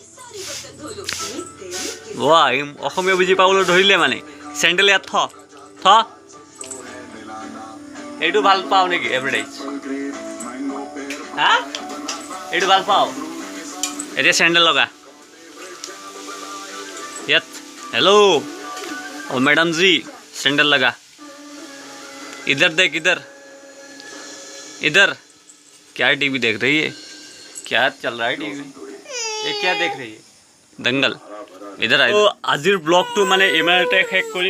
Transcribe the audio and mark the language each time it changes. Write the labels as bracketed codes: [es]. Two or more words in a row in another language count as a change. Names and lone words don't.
[as] ৱাহ, অসমীয়া বুজি পাবলৈ ধৰিলে মানে। চেণ্ডেল ইয়াত থ। এইটো ভাল পাওঁ নেকি এডভাৰটাইজ? হা এইটো ভাল পাওঁ? এতিয়া চেণ্ডেল লগা ইয়াত। [hi] हेलो ओ मैडम जी, सैंडल लगा। इधर देख, इधर इधर। क्या टीवी देख रही है? क्या चल रहा है टीवी? ये क्या देख रही है? दंगल। इधर आए। [as] তো আজিৰ ব্লগ তো মানে ইমাৰতে শেষ কৰিম।